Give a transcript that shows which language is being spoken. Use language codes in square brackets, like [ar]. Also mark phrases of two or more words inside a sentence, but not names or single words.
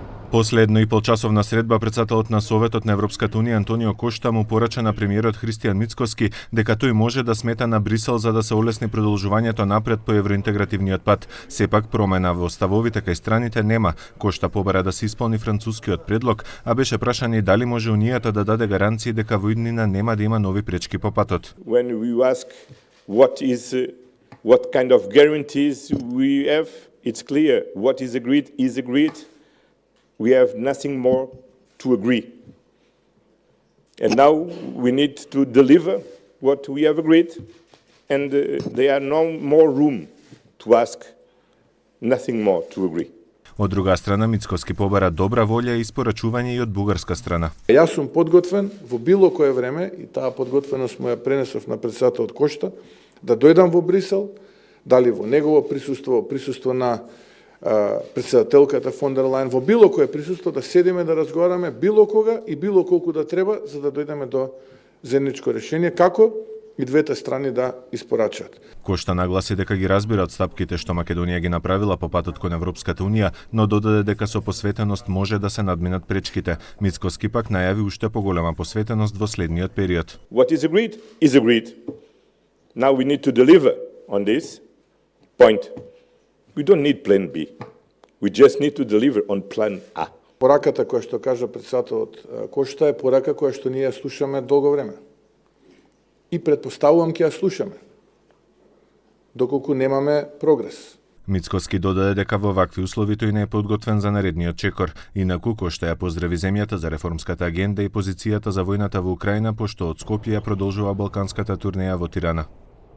[mk] После 1,5-часовна средба председателот на Советот на Европската унија Антонио Кошта му порача на премиерот Христијан Мицкоски дека тој може да смета на Брисел за да се олесни продолжувањето напред по евроинтегративниот пат. Сепак промена во ставовите кај страните нема. Кошта побара да се исполни францускиот предлог, а беше прашан и дали може унијата да даде гаранции дека во иднина нема да има нови пречки по патот. [en] When we ask what kind of guarantees we have, it's clear what is agreed is agreed. We have nothing more to agree. And now we need to deliver what we have agreed, and there are no more room to ask, nothing more to agree. [mk] Од друга страна, Мицкоски побара добра волја и испорачување и од бугарска страна. Јас сум подготвен во било кое време, и таа подготвеност му ја пренесов на председателот Кошта, да дојдам во Брисел, дали во негово присуство на председателката фон дер Лајен, во било кое присуство да седиме да разговараме било кога и било колку да треба, за да дојдеме до заедничко решение, како и двете страни да испорачат. Кошта нагласи дека ги разбира отстапките што Македонија ги направила по патот кон Европската унија, но додаде дека со посветеност може да се надминат пречките. Мицкоски пак најави уште поголема посветеност во следниот период. [en] What is agreed is agreed. Now we need to deliver on this point. We don't need plan B. We just need to deliver on plan A. [mk] Пораката која што кажа председателот Кошта е порака која што ние ја слушаме долго време. И предпоставувам ќе ја слушаме, доколку немаме прогрес. Мицкоски додаде дека во вакви услови тој не е подготвен за наредниот чекор. Инаку Кошта ја поздрави земјата за реформската агенда и позицијата за војната во Украина, пошто од Скопје ја продолжува балканската турнеја во Тирана.